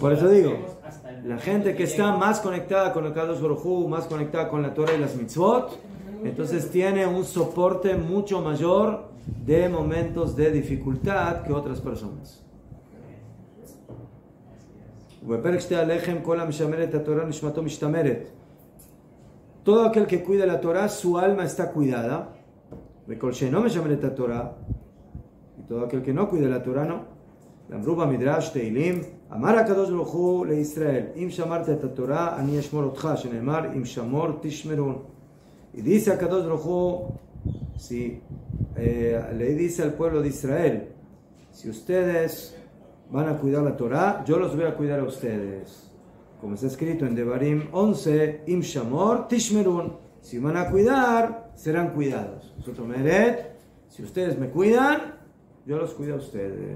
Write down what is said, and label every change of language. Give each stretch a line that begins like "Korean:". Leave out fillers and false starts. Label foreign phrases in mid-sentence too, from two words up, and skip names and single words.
Spanish: Por eso digo, la gente que está más conectada con el
Hebrew: קדוש ברוך הוא,
Spanish: más conectada con la Torah y las mitzvot, entonces tiene un soporte mucho mayor de momentos de dificultad que otras personas. Todo aquel que cuida la Torah, su alma está cuidada. Y todo aquel que no cuida la Torah, no.
Hebrew: ואמרו במדרש תהלים, אמר הקדוש ברוך הוא לישראל, אם שמרת את התורה, אני אשמור אותך, שנאמר, אם שמור תשמרון.
Spanish: Y dice a
Hebrew: קדוש ברוך הוא,
Spanish: si le dice al pueblo de Israel, si ustedes van a cuidar la Torah, yo los voy a cuidar a ustedes. Como está escrito en Devarim 11,
Hebrew: אם שמור תשמרון.
Spanish: Si van a cuidar, serán cuidados. Nosotros meret, si ustedes me cuidan, yo los cuido a ustedes.